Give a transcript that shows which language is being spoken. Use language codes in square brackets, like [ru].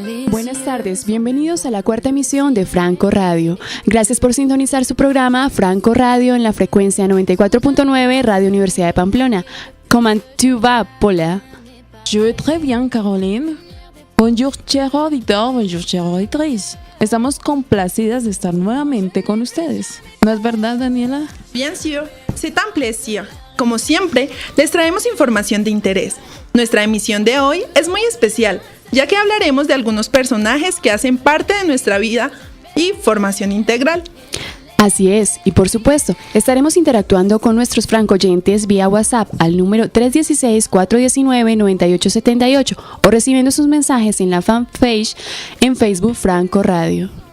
[es] Buenas tardes, bienvenidos a la cuarta emisión de Franco Radio. Gracias por sintonizar su programa Franco Radio en la frecuencia 94.9 Radio Universidad de Pamplona. [fr] Comment tu vas, Paula? Je vais très bien, Caroline. Bonjour, chers auditeurs, bonjour, chères auditrices. [es] Estamos complacidas de estar nuevamente con ustedes. ¿No es verdad, Daniela? [fr] Bien sûr, c'est un plaisir. [es] Como siempre, les traemos información de interés. Nuestra emisión de hoy es muy especial, ya que hablaremos de algunos personajes que hacen parte de nuestra vida y formación integral. Así es, y por supuesto, estaremos interactuando con nuestros franco-oyentes vía WhatsApp al número 316-419-9878 o recibiendo sus mensajes en la fanpage en Facebook Franco Radio.